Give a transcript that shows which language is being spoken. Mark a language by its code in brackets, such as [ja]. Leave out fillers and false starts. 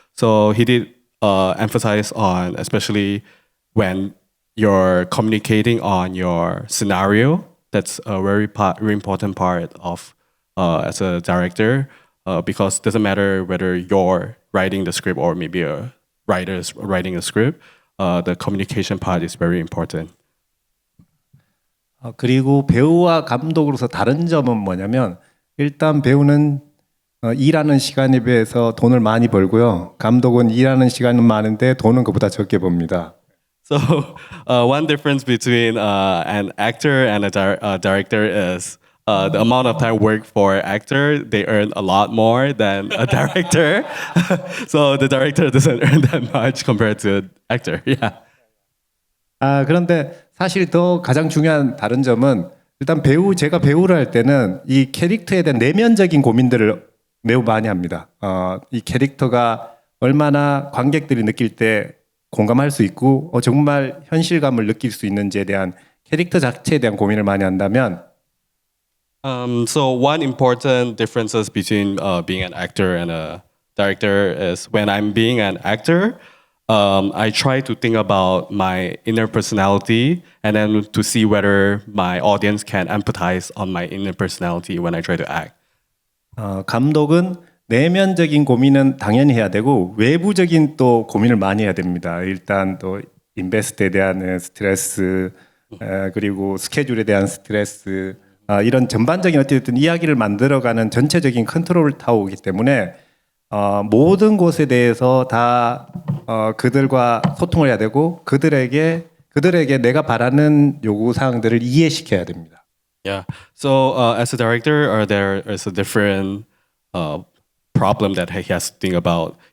[en] So he did emphasize on, especially when you're communicating on your scenario, that's a very important part of as a director. because it doesn't matter whether you're writing the script or maybe a writer is writing a script. The communication part is very important. [ko] 그리고 배우와 감독으로서 다른 점은 뭐냐면 일단 배우는 일하는 시간에 비해서 돈을 많이 벌고요. 감독은 일하는 시간은 많은데 돈은 그보다 적게 법니다. [en] So one difference between an actor and a director is the amount of time work for actor, they earn a lot more than a director. So the director doesn't earn that much compared to actor. Yeah. [ko] 그런데 사실 더 가장 중요한 다른 점은 일단 제가 배우를 할 때는 이 캐릭터에 대한 내면적인 고민들을 매우 많이 합니다. 이 캐릭터가 얼마나 관객들이 느낄 때 공감할 수 있고 정말 현실감을 느낄 수 있는지에 대한 캐릭터 자체에 대한 고민을 많이 한다면 [en] So one important differences between being an actor and a director is when I'm being an actor, I try to think about my inner personality and then to see whether my audience can empathize on my inner personality when I try to act. [ko] 감독은 내면적인 고민은 당연히 해야 되고 외부적인 또 고민을 많이 해야 됩니다. 일단 또 인베스트에 대한 스트레스 그리고 스케줄에 대한 스트레스 이런 전반적인 어쨌든 이야기를 만들어가는 전체적인 컨트롤을 타고 오기 때문에 모든 곳에 대해서 다 그들과 소통을 해야 되고 그들에게 내가 바라는 요구 사항들을 이해시켜야 됩니다. [en] Yeah. So as a director, there is a different problem that he has to think about.